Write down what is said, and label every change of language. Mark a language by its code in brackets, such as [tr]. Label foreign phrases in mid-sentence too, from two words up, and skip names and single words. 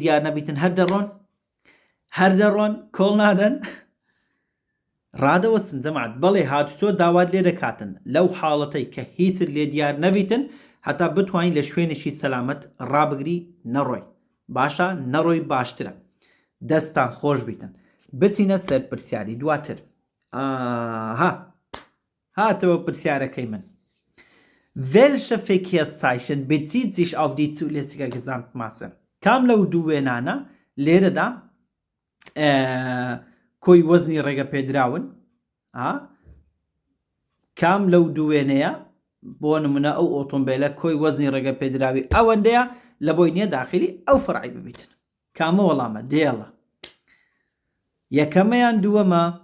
[ckb] دیار نەبیتن هەر دەڕۆن کۆڵ نادەن ڕادەوەسن جەماعەت بەڵێ هاتووە داوات لێ دەکاتن لەو حاڵەتەی کە هیچت لێ دیار نەبیتن هەتا بتوانین لە شوێنێکی سەلامەت ڕابگری نەڕۆی باشە نەڕۆی باشترە دەستان خۆش بیتن بچینە سەر پرسیاری دواتر هاتەوە پرسیارەکەی من [de] Welche Verkehrszeichen bezieht sich auf die zulässige Gesamtmasse? [ckb] کام لەو دوو وێنانە لێرەدا کۆی وەزنی ڕێگە پێدراون کام لەو دوو وێنەیە بۆ نمونە ئەو ئۆتۆمبیلە کۆی وەزنی ڕێگە پێدراوی ئەوەندەیە لە بۆی نییە داخلی ئەو فڕعی ببیتن کامە وەڵامە دێڵە یەکەمەیان دووەمە